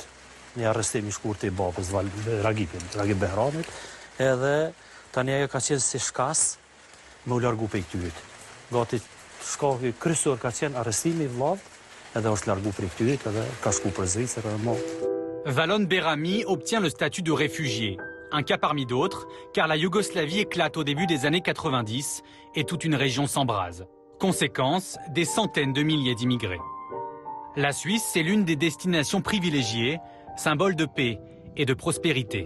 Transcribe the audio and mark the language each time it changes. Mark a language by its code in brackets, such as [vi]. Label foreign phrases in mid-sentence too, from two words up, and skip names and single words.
[sq] Një arrestim i shkurt i babës Ragipit, Ragip Behramit, edhe tani ajo ka qenë si shkas me u largu prej këtyrit. Gati shkaku kryesor ka qenë arrestimi i vllavit, edhe është largu prej këtyrit edhe ka shku për Zvicër edhe më. [fr] Valon Berami obtient le statut de réfugié. Un cas parmi d'autres, car la Yougoslavie éclate au début des années 90 et toute une région s'embrase. Conséquence, des centaines de milliers d'immigrés. La Suisse, c'est l'une des destinations privilégiées, symbole de paix et de prospérité.